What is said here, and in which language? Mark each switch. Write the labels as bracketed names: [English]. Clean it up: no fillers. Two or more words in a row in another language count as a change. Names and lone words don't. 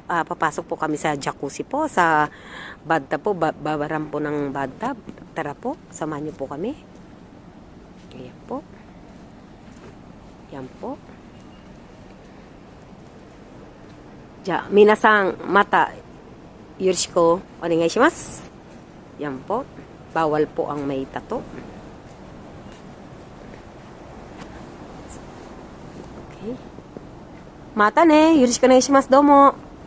[Filipino] Papasok po kami sa jacuzzi po, sa bathtub po, babaran po ng bathtub. Tara po, samahan niyo po kami. Ayan po. Yan po. [Japanese] みなさん、また、よろしくお願いします. [Filipino] Yan po. Bawal po ang may tato. [Japanese] Okay. またね、よろしくお願いします。どうも.